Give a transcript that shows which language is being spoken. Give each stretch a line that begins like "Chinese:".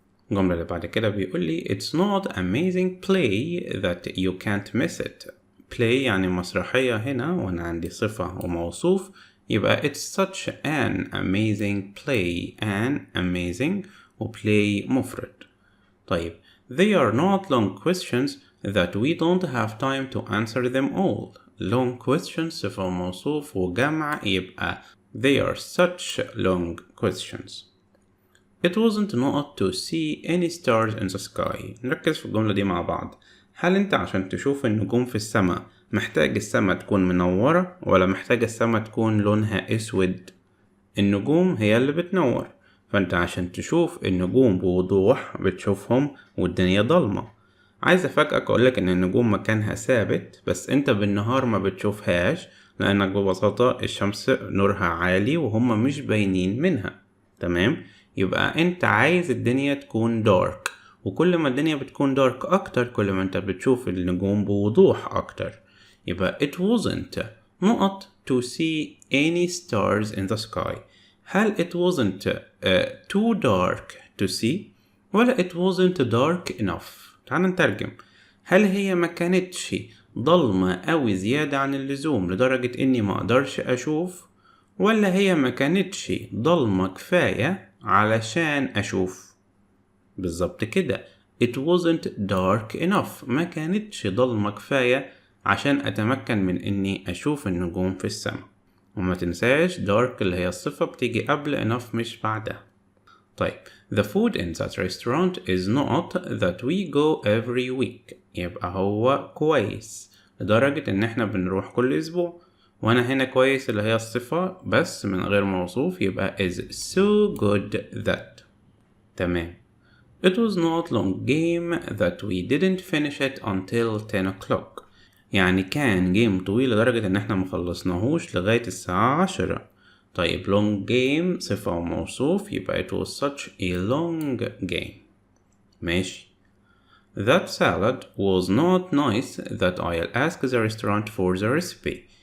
Arabic: الجملة اللي بعد كده بيقول لي
English: It's not amazing play that you can't miss it.
Arabic: play يعني مسرحية هنا وأنا عندي صفة وموصوف يبقى
English: it's such an amazing play. an amazing وplay
Arabic: مفرد. طيب
English: they are not long questions that we don't have time to answer them all. long questions
Arabic: صفة وموصوف وجمع يبقى
English: they are such long questions. It wasn't not to see any stars in the sky.
Arabic: نركز في الجملة دي مع بعض. هل انت عشان تشوف النجوم في السماء محتاج السماء تكون منورة ولا محتاج السماء تكون لونها اسود؟ النجوم هي اللي بتنور، فانت عشان تشوف النجوم بوضوح بتشوفهم والدنيا ضلمة. عايز افاجئك اقولك ان النجوم مكانها ثابت بس انت بالنهار ما بتشوفهاش لانك ببساطة الشمس نورها عالي وهم مش باينين منها. تمام؟ يبقى انت عايز الدنيا تكون دارك، وكل ما الدنيا بتكون دارك اكتر كل ما انت بتشوف النجوم بوضوح اكتر.
English: يبقى it wasn't not to see any stars in the sky. هل it wasn't too dark to see ولا it wasn't dark enough؟
Arabic: تعال نترجم. هل هي ما كانتش ضلمة قوي زيادة عن اللزوم لدرجة اني ما اقدرش اشوف، ولا هي ما كانتش ضلمة كفاية علشان اشوف؟ بالظبط كده
English: it wasn't dark enough.
Arabic: ما كانتش ضلمة كفاية عشان أتمكن من إني أشوف النجوم في السماء. وما تنساش dark اللي هي الصفة بتيجي قبل enough مش بعدها.
English: طيب the food in that restaurant is not that we go every week.
Arabic: يبقى هو كويس لدرجة إن إحنا بنروح كل أسبوع، وأنا هنا كويس اللي هي الصفة بس من غير موصوف يبقى
English: is so good that.
Arabic: تمام.
English: It was not long game that we didn't finish it until 10 o'clock.
Arabic: يعني كان جيم طويل لدرجة ان احنا مخلصناهوش لغاية الساعة 10.
English: طيب long game
Arabic: صفة وموصوف يبقى
English: it was such a long game.
Arabic: ماشي.
English: That salad was not nice that I'll ask the restaurant for the recipe.